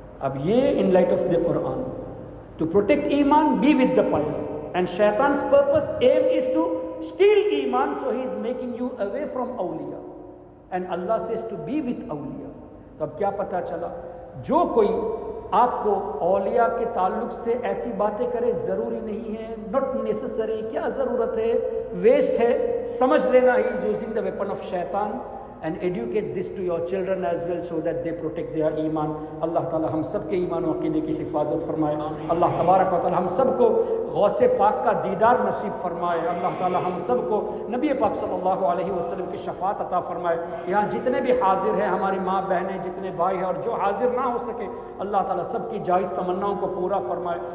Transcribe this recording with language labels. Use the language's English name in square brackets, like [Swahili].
[Urdu] اب یہ [English] In light of the Quran to protect ایمان be with the pious and شیطان's purpose aim is to steal ایمان, so he is making you away from اولیاء and Allah says to be with اولیاء. [Urdu] تو اب کیا پتہ چلا, جو کوئی آپ کو اولیاء کے تعلق سے ایسی باتیں کرے ضروری نہیں ہے, [English] not necessary, [Urdu] کیا ضرورت ہے, ویسٹ ہے, سمجھ لینا [English] he is using the weapon of [Urdu] شیطان. [English] And educate this to your children as well so that they protect their iman. [Urdu] اللہ تعالی ہم سب کے ایمان و عقیدے کی حفاظت فرمائے. اللہ تبارک و تعالی ہم سب کو غوث پاک کا دیدار نصیب فرمائے. اللہ تعالی ہم سب کو نبی پاک صلی اللہ علیہ وسلم کی شفاعت عطا فرمائے. یہاں جتنے بھی حاضر ہیں, ہماری ماں بہنیں, جتنے بھائی ہیں, اور جو حاضر نہ ہو سکے, اللہ تعالی سب کی جائز تمناؤں کو پورا فرمائے.